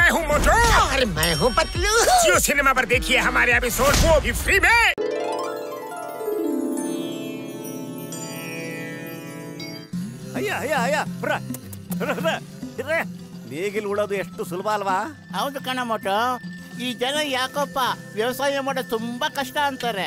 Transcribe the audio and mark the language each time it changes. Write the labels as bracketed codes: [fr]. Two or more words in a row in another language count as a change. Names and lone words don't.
[hi] हूँ मोटू और मैं हूँ पतलू। जियो सिनेमा पर देखिए हमारे एपिसोड, वो भी फ्री में। [kn] ಅಯ್ಯ ನೇಗಿಲು ಉಳೋದು ಎಷ್ಟು ಸುಲಭ ಅಲ್ವಾ? ಹೌದು ಕಣ ಮೋಟು. ಈ ಜನ ಯಾಕಪ್ಪ ವ್ಯವಸಾಯ ಮಾಡೋದು ತುಂಬಾ ಕಷ್ಟ ಅಂತಾರೆ.